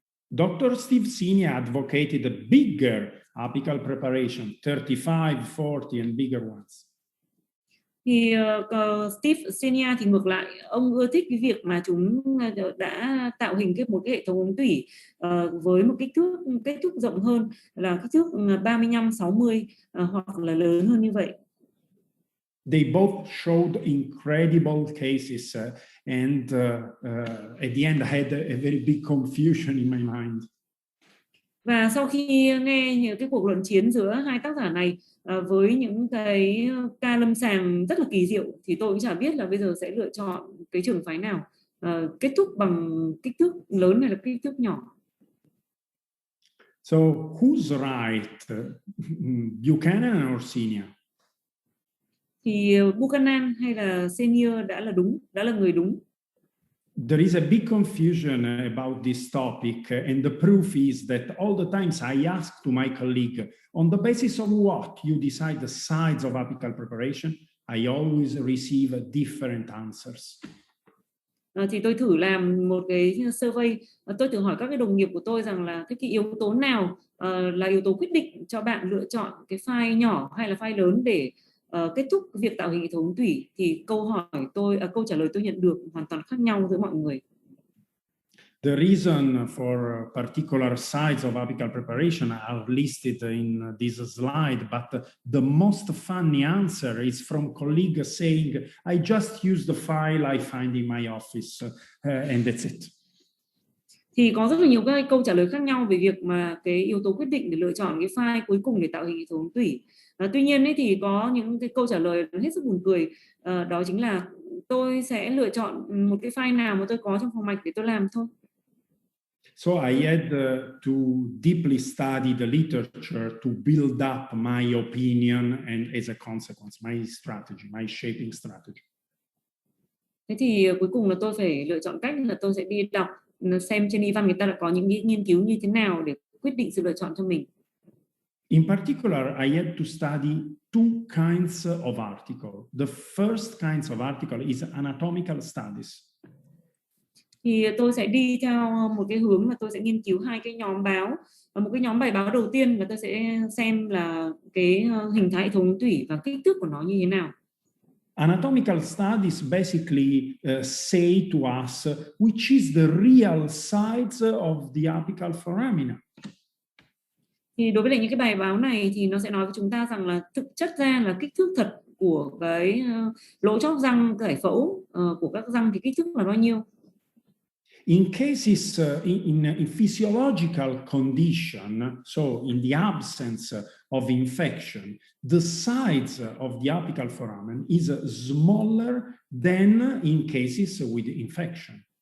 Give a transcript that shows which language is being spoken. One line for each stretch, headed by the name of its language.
English: Dr. Steve Senior advocated a bigger apical preparation, 35, 40 and bigger ones.
Vietnamese: Thì Steve Senior thì ngược lại, ông ưa thích cái việc mà chúng đã tạo hình một cái hệ thống ống thủy với một kích thước rộng hơn là kích thước 35, 60 hoặc là lớn hơn như vậy.
English: They both showed incredible cases and at the end I had a very big confusion in my mind.
Vietnamese: Và sau khi nghe những cái cuộc luận chiến giữa hai tác giả này với những cái ca lâm sàng rất là kỳ diệu thì tôi cũng chả biết là bây giờ sẽ lựa chọn cái trường phái nào, kết thúc bằng kích thước lớn hay là kích thước nhỏ.
English: So who's right, Buchanan or Senior?
Vietnamese: Thì Buchanan hay là Senior đã là người đúng.
English: There is a big confusion about this topic, and the proof is that all the times I ask to my colleague, on the basis of what you decide the size of apical preparation, I always receive different answers.
Vietnamese: Thì tôi thử làm một cái survey, tôi thử hỏi các cái đồng nghiệp của tôi rằng là cái yếu tố nào là yếu tố quyết định cho bạn lựa chọn cái file nhỏ hay là file lớn để kết thúc việc tạo hình hệ thống thủy, thì câu trả lời tôi nhận được hoàn toàn khác nhau giữa mọi người.
English: The reason for particular size of apical preparation are listed in this slide, but the most funny answer is from colleagues saying, I just use the file I find in my office and that's it.
Vietnamese: Thì có rất là nhiều cái câu trả lời khác nhau về việc mà cái yếu tố quyết định để lựa chọn cái file cuối cùng để tạo hình hệ thống thủy. Tuy nhiên ấy thì có những cái câu trả lời hết sức buồn cười, đó chính là tôi sẽ lựa chọn một cái file nào mà tôi có trong phòng mạch để tôi làm thôi.
English: So I had to deeply study the literature to build up my opinion and as a consequence, my strategy, my shaping strategy.
Vietnamese: Thế thì cuối cùng là tôi phải lựa chọn cách là tôi sẽ đi đọc xem trên y văn người ta đã có những nghiên cứu như thế nào để quyết định sự lựa chọn cho mình.
English: In particular, I had to study two kinds of article. The first kinds of article is anatomical studies.
Vietnamese: Thì tôi sẽ đi theo một cái hướng là tôi sẽ nghiên cứu hai cái nhóm báo. Và một cái nhóm bài báo đầu tiên là tôi sẽ xem là cái hình thái hệ thống tủy và kích thước của nó như thế nào.
English: Anatomical studies basically say to us which is the real size of the apical foramina.
Vietnamese: Thì đối với những cái bài báo này thì nó sẽ nói với chúng ta rằng là thực chất ra là kích thước thật của cái lỗ chóp răng giải phẫu của các răng thì kích thước là bao nhiêu.
English: In cases in physiological condition, so in the absence of infection, the size of the apical foramen is smaller than in cases with infection.